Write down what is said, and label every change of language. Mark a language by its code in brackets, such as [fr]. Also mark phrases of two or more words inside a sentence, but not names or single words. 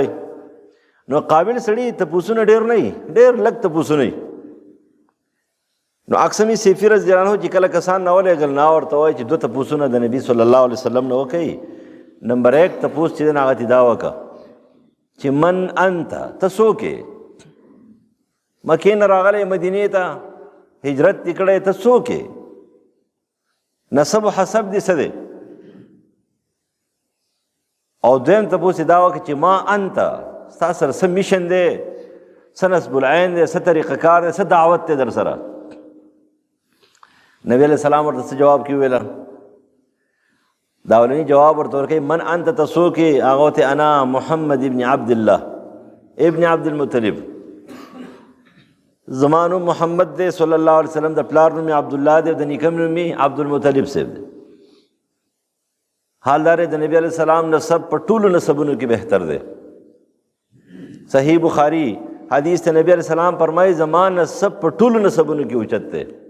[ps] نو قابل سړي تپوسونه ډېر نه وي ډېر لږ تپوسونه وي. نو اقسمی سیفی [ar] رضی الله عنه [ps] چې کله کسان نه ولېږل نه ورته وایي چې 2 تپوسونه د نبي [ar] صلی الله علیه وسلم [ps] نه وکړي. نمبر 1 تپوس چې دی نه هغه دا وکړه چې [ar] من انت [ps] ته څوک یې. مکې نه راغلی مدینې ته هجرت دې کړی ته څوک یې. نسب و حسب دې څه دی. او دویم تپوس یې دا وکړه چې [ar] ما انت [ps] ستا سره څه میشن دی څه نصب العین دی څه طریقه کار دی څه دعوت دی در سره. نبی [ar] علیہ السلام [ps] ورته څه جواب کې ویله. دا اولنی جواب ورته ورکوي [ar] من انت [ps] ته څوک یې. هغه ورته [ar] انا محمد ابن عبد الله ابن عبد المطلب. [ps] زما نوم محمد دی [ar] صلی الله علیه وسلم [ps] د پلار نوم عبد الله دی د نیکه نوم عبد المطلب صاحب دی. حال دار د نبی [ar] علیہ السلام [ps] نسب په ټولو نسبونو کې بهتر دی. صحیح بخاری حدیث ته نبی [ar] علیہ السلام [ps] فرمایي زما نسب په ټولو نسبونو کې اوچت دی.